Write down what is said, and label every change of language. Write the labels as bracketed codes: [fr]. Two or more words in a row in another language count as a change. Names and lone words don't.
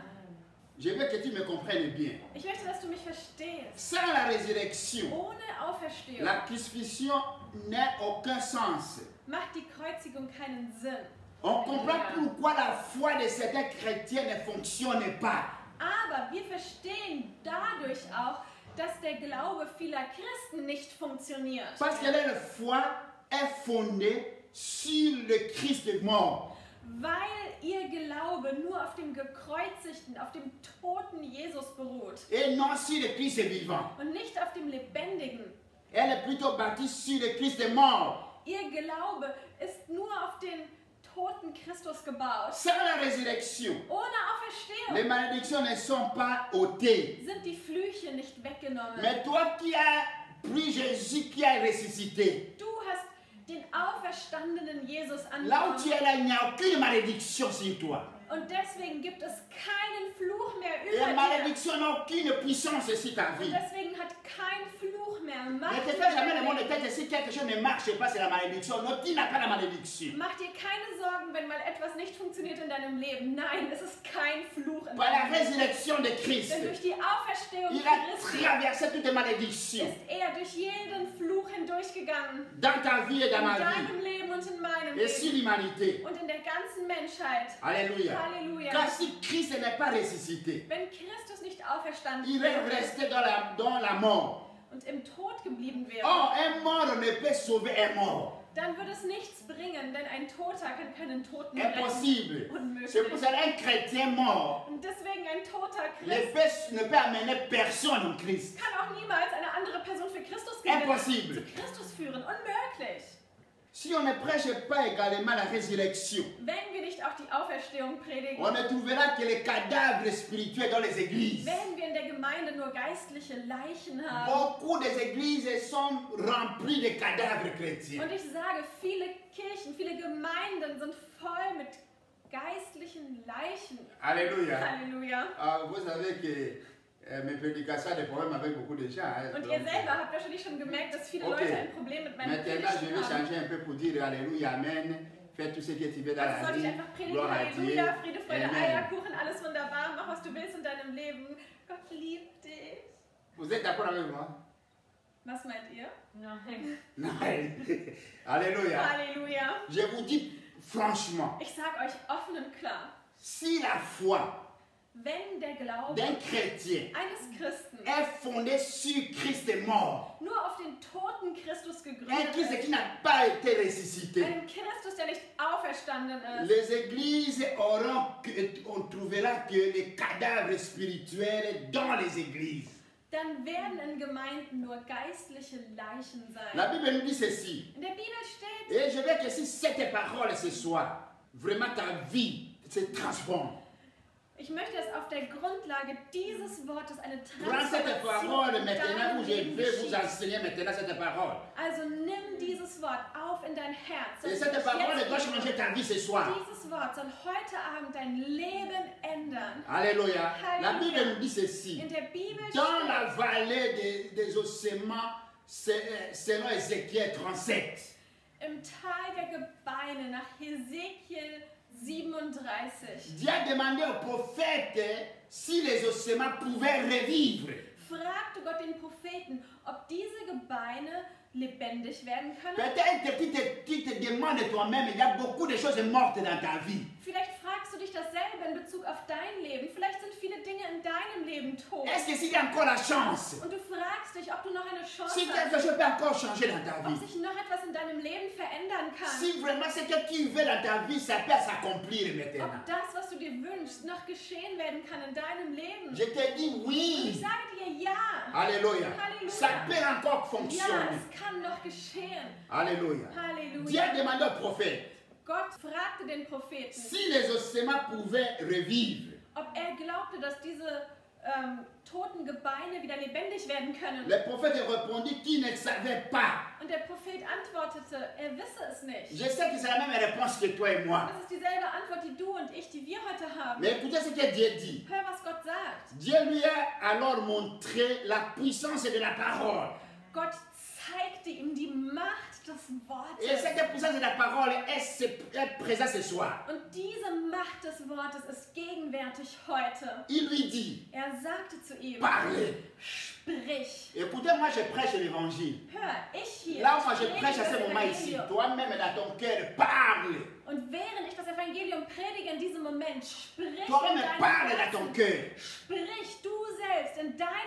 [fr] Je veux que tu me comprennes bien. [de] Ich möchte, dass du mich verstehst. [fr] Sans la résurrection, [de] Ohne Auferstehung [fr] la crucifixion n'a aucun sens. [de] macht die Kreuzigung keinen Sinn. [fr] On comprend pourquoi la foi de certains chrétiens ne fonctionne pas. [de] Aber wir verstehen dadurch auch, dass der Glaube vieler Christen nicht funktioniert. [fr] Parce que leur foi est fondée sur le Christ mort. [de] Weil ihr Glaube nur auf dem gekreuzigten, auf dem toten Jesus beruht [fr] Et non sur le Christ vivant. [de] und nicht auf dem lebendigen. [fr] Elle est plutôt bâtie sur le Christ mort. [de] Ihr Glaube ist nur auf den toten Christus gebaut. [fr] Sans la résurrection, [de] Ohne [fr] les [de] Auferstehung [fr] malédictions ne sont pas ôtées. [de] sind die Flüche nicht weggenommen. [fr] Mais toi qui as pris Jésus qui a ressuscité, [de] Du hast den auferstandenen Jesus [fr] là où tu [de] angenommen. [fr] es là, il n'y a aucune malédiction sur toi. [de] Und deswegen gibt es keinen Fluch mehr [fr] Et [de] über [fr] la [de] dir. [fr] malédiction n'a aucune puissance sur ta [de] Und [fr] vie. [de] deswegen hat kein Fluch mehr [fr] Ne [de] Macht [fr] te [de] über [fr] fais jamais [de] dein [fr] le monde de [de] Leben. [fr] tête si quelque chose ne marche pas, c'est la malédiction. Non, tu n'as pas la malédiction. [de] Mach dir keine Sorgen, wenn mal etwas nicht funktioniert in deinem Leben. Nein, es ist kein Fluch in [fr] Par la [de] deinem Leben. [fr] résurrection de Christ, [de] Denn durch die Auferstehung [fr] il a [de] Christi [fr] traversé toutes les malédictions [de] ist er durch jeden Fluch hindurchgegangen. [fr] dans ta vie et dans [de] In [fr] ma vie [de] deinem Leben und in meinem [fr] et sur [de] Leben. [fr] l'humanité. [de] Und in der ganzen Menschheit. [fr] Alléluia. [de] Halleluja. [fr] Car si Christ n'est pas ressuscité, [de] Wenn Christus nicht auferstanden [fr] il est [de] wäre [fr] resté dans la mort. [de] und im Tod geblieben wäre, [fr] Or, un mort ne peut sauver un mort. [de] dann würde es nichts bringen, denn ein Toter kann keinen Toten retten. [fr] Impossible. [de] Unmöglich. [fr] C'est pour cela qu'un chrétien mort [de] Und deswegen ein toter [fr] ne [de] Christ [fr] peut amener personne en Christ. [de] kann auch niemals eine andere Person für Christus gewinnen. [fr] Impossible. [de] Zu Christus führen. Unmöglich. [fr] Si on ne prêche pas également la résurrection, [de] Wenn wir nicht auch die Auferstehung predigen, [fr] on ne trouvera que les cadavres spirituels dans les églises. [de] wenn wir in der Gemeinde nur geistliche Leichen haben. [fr] Beaucoup des églises sont remplies de cadavres chrétiens. [de] Und ich sage, viele Kirchen, viele Gemeinden sind voll mit geistlichen Leichen. [fr] Alléluia. [de] Halleluja. [fr] Vous savez que mes prédications ont des problèmes avec beaucoup de gens. hein. [de] Und [fr] Donc, [de] ihr selber habt wahrscheinlich schon gemerkt, dass viele Okay. Leute ein Problem mit meinem [fr] maintenant, je vais [de] Predigten haben. [fr] changer un peu pour dire Alléluia, Amen. Fais tout ce que tu veux dans [de] Also [fr] la [de] soll ich [fr] vie. [de] einfach predigen, [fr] Gloire à Dieu. [de] Halleluja, Friede, Freude, Amen. Eierkuchen, alles wunderbar, mach was du willst in deinem Leben. Gott liebt dich. [fr] Vous êtes d'accord avec moi? [de] Was meint ihr? Nein. [fr] Non. Alléluia. [de] Halleluja. [fr] Je vous dis franchement, [de] Ich sag euch offen und klar, [fr] si la foi [de] wenn der Glaube [fr] d'un chrétien [de] eines Christen [fr] est fondée sur Christ mort, [de] nur auf den toten Christus [fr] un [de] gegründet [fr] Christ [de] ist, [fr] qui n'a pas été ressuscité, [de] einen Christus, der nicht auferstanden ist, [fr] les églises on trouvera que les cadavres spirituels dans les églises. [de] dann werden in Gemeinden nur geistliche Leichen [fr] La [de] sein. [fr] Bible nous dit ceci. [de] In der Bibel steht, [fr] Et je veux que si cette parole ce soir, vraiment ta vie se transforme. [de] ich möchte, dass auf der Grundlage dieses Wortes eine [fr] Prends cette [de] Transformation [fr] parole [de] in [fr] maintenant [de] deinem [fr] où je [de] Leben [fr] vais vous [de] geschieht. [fr] enseigner maintenant cette parole. [de] Also nimm dieses Wort auf in dein Herz. [fr] Et [de] dass [fr] cette [de] dich [fr] parole [de] jetzt [fr] doit changer ta vie ce soir. [de] Dieses Wort soll heute Abend dein Leben ändern. [fr] Alléluia. La [de] Alléluia. [fr] Bible nous dit ceci. [de] In der Bibel [fr] Dans la [de] steht, [fr] vallée des ossements, selon Ézéchiel 37, [de] im Tal der Gebeine nach Hesekiel 37. [fr] Dieu a demandé au prophète si les ossements pouvaient revivre. [de] Fragte Gott den Propheten, ob diese Gebeine lebendig werden können. [fr] Peut-être que tu te demandes toi-même, il y a beaucoup de choses mortes dans ta vie. [de] Vielleicht fragst du dich dasselbe in Bezug auf dein Leben. Vielleicht sind viele Dinge in deinem Leben tot. [fr] Est-ce que s'il y a encore la chance, [de] Und du fragst dich, ob du noch eine Chance [fr] si quelque [de] hast, [fr] chose peut encore changer dans ta [de] ob [fr] vie, [de] sich noch etwas in deinem Leben verändern kann. [fr] si vraiment ce que tu veux dans ta vie, ça peut s'accomplir maintenant. [de] Ob das, was du dir wünschst, noch geschehen werden kann in deinem Leben. [fr] Je te dis [de] Und ich [fr] oui. [de] sage dir ja. [fr] Alléluia. [de] Halleluja. [fr] Ça peut encore [de] Ja, [fr] fonctionner. [de] es kann noch geschehen. [fr] Alléluia. Dieu [de] Halleluja. [fr] a demandé au prophète [de] Gott fragte den Propheten, [fr] si les ossements pouvaient revivre. [de] ob er glaubte, dass diese toten Gebeine wieder lebendig werden können. [fr] Le prophète répondit qu'il ne savait pas. [de] Und der Prophet antwortete, er wisse es nicht. [fr] Je sais que c'est la même réponse que toi et moi. [de] Das ist dieselbe Antwort, die du und ich, die wir heute haben. [fr] Mais écoutez ce que Dieu dit. [de] Hör, was Gott sagt. [fr] Dieu lui a alors montré la puissance de la parole. [de] Gott zeigte ihm die Macht des [fr] Et [de] Wortes. [fr] cette puissance de la parole est présente ce soir. [de] Und diese Macht des Wortes ist gegenwärtig heute. [fr] Il lui dit, [de] Er sagte zu ihm, [fr] parlez. [de] sprich. [fr] Écoutez, moi je prêche l'évangile. [de] Hör, ich hier. [fr] Là où moi je [de] predige [fr] prêche à [de] das [fr] ce moment ici, [de] Evangelium. [fr] toi-même dans ton cœur, parle. [de] Und während ich das Evangelium predige in diesem Moment, sprich [fr] Toi-même [de] in [fr] parle [de] deinem [fr] dans ton [de] Herzen. [fr] cœur. [de] Sprich du selbst in deinem